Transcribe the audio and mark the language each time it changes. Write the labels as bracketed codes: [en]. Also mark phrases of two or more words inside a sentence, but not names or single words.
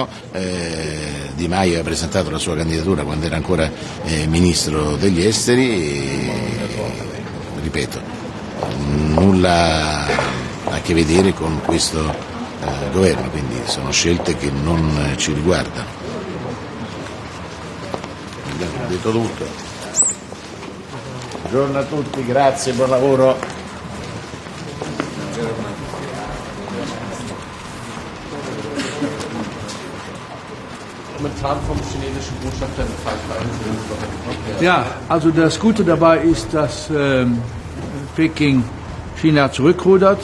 [it] Di Maio ha presentato la sua candidatura quando era ancora ministro degli esteri e, ripeto, nulla a che vedere con questo governo, quindi sono scelte che non ci riguardano. Ho detto tutto. Buongiorno a tutti, grazie, buon lavoro. [de] Ja, also das Gute dabei ist, dass Peking China zurückrudert.